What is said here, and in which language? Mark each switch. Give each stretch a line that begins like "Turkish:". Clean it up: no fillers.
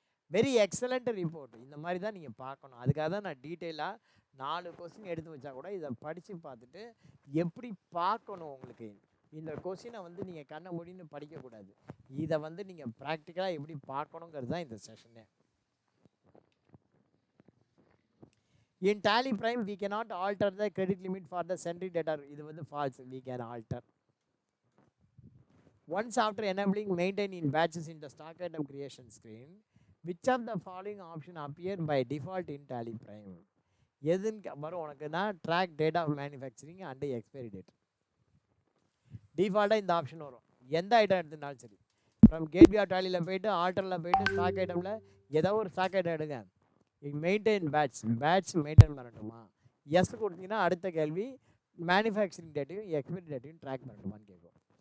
Tamil: Very excellent report. இந்த மாதிரி தான் நீங்கள் பார்க்கணும். அதுக்காக தான் நான் டீட்டெயிலாக 4 கொஸ்டின் எடுத்து வச்சா கூட இதை படித்து பார்த்துட்டு எப்படி பார்க்கணும். உங்களுக்கு இந்த கொஸ்டினை வந்து நீங்கள் கண்ணை மூடின்னு படிக்கக்கூடாது, இதை வந்து நீங்கள் ப்ராக்டிக்கலாக எப்படி பார்க்கணுங்கிறது தான் இந்த செஷனே.
English: In tally prime we cannot alter the credit limit for the sundry debtor.
Tamil: இது வந்து false.
English: We can alter once after enabling maintain in batches in the stock item creation screen. Which of the following option appear by default in tally prime?
Tamil: எதுன்னு வரும் உனக்குன்னா
English: Track date of manufacturing and expiry date.
Tamil: டிஃபால்ட்டாக இந்த option வரும். எந்த item எடுத்துனாலும் சரி, from gateway of டாலியில் போய்ட்டு ஆல்டரில் போய்ட்டு stock ஐட்டமில் ஏதோ ஒரு ஸ்டாக் ஐட்டம் எடுங்க, மெயின்டைன் பேட்ச் மெயின்டைன் பண்ணட்டுமா, எஸ் கொடுத்தீங்கன்னா அடுத்த கேள்வி மேனுஃபேக்சரிங் டேட்டையும் எக்ஸ்பைரி டேட்டையும் ட்ராக் பண்ணட்டுமான்னு கேட்கும்.